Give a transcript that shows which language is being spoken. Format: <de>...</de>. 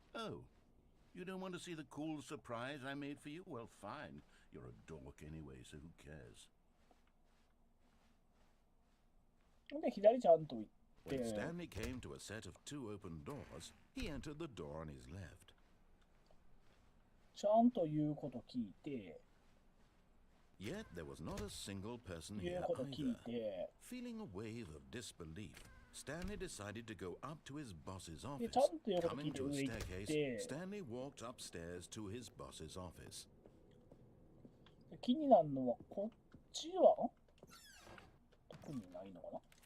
<en>Oh, you don't want to see the cool surprise I made for you? Well, fine. You're a dork anyway, so who cares?</en> <ja>で、左ちゃんと行って。</ja> <en>When Stanley came to a set of two open doors, he entered the door on his left.</en> <ja>ちゃんと言うこと聞いて。</ja> <en>Yet there was not a single person here either. Feeling a wave of disbelief, Stanley decided to go up to his boss's office. Coming to a staircase, Stanley walked upstairs to his boss's office.</en> <ja>気になるのはこっちは特にないのかな。</ja>